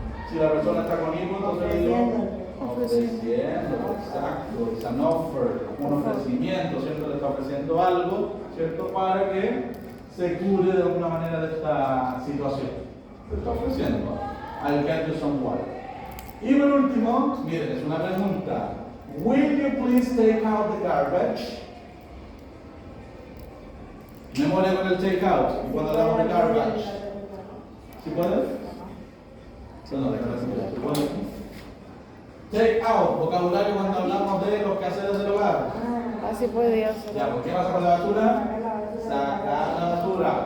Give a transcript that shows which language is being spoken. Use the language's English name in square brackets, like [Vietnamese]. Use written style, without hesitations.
[Spanish] Si la persona está con hijo, entonces le digo ofreciendo, exacto, es [English] an offer, [Spanish] un ofrecimiento, ¿cierto? Le está ofreciendo algo, ¿cierto? Para que se cure de alguna manera de esta situación. Le está ofreciendo. [English] I'll get you some water. [Spanish] Y por último, miren, es una pregunta. [English] Will you please take out the garbage? [Spanish] Memoria con el take out. Y cuando hablamos de garbage. ¿Sí puedes? No, déjame decirlo. ¿Sí puedes? Take out, vocabulario cuando hablamos de los quehaceres del hogar. Así podría ser. Ya, ¿por qué pasa con la basura? Sacar la basura.